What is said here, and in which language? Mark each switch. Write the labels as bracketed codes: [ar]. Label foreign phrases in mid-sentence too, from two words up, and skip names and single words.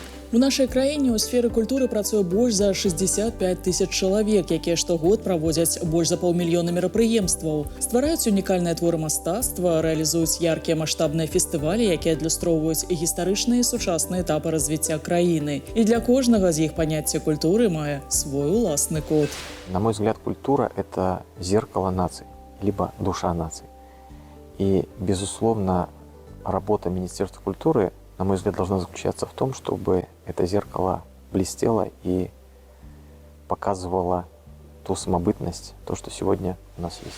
[be] У нашай краіне ў сферы культуры працуе больш за 65 тысяч чалавек, якія штогод праводзяць больш за 500 000 мерапрыемстваў. Ствараюць унікальныя творы мастацтва, рэалізуюць яркія маштабныя фестывалі, якія адлюстроўваюць гістарычныя і сучасныя этапы развіцця краіны. І для кожнага з іх паняцце культуры мае свой уласны код. [ru] На мой взгляд, культура – это зеркало наций, либо душа наций. И, безусловно, работа Министерства культуры, на мой взгляд, должна заключаться в том, чтобы это зеркало блестело и показывало ту самобытность, то, что сегодня у нас есть.